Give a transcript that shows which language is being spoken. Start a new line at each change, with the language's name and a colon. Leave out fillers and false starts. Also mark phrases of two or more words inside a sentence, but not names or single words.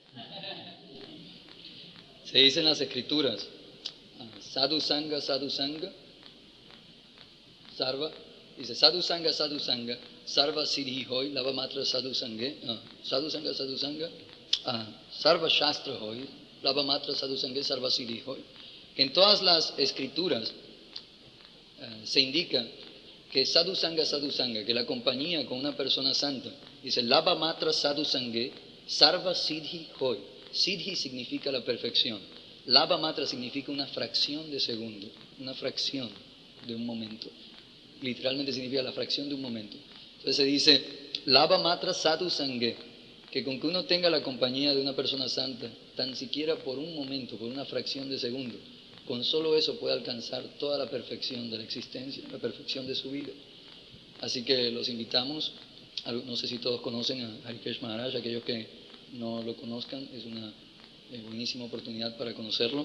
Spanish: Se dice en las escrituras,
Bangla: সাধু সঙ্গ, সর্ব, dice সাধু সঙ্গ, সর্ব সিদ্ধি হয়, লব মাত্র সাধু সঙ্গে, সাধু সঙ্গ, সর্ব শাস্ত্র হয়, লব মাত্র সাধু সঙ্গে, সর্ব সিদ্ধি হয়.
Spanish: Que en todas las escrituras se indica que
Bangla: সাধু সঙ্গ,
Spanish: que la compañía con una persona santa, dice
Bangla: লব মাত্র সাধু সঙ্গে, সর্ব সিদ্ধি হয়.
Spanish: Siddhi significa la perfección.
Bangla: লব মাত্র
Spanish: significa una fracción de segundo, una fracción de un momento. Literalmente significa la fracción de un momento. Entonces se dice,
Bangla: লব মাত্র সাধু সঙ্গে,
Spanish: que con que uno tenga la compañía de una persona santa, tan siquiera por un momento, por una fracción de segundo, con solo eso puede alcanzar toda la perfección de la existencia, la perfección de su vida. Así que los invitamos, no sé si todos conocen a Harikesh Maharaj, aquellos que no lo conozcan, es una buenísima oportunidad para conocerlo.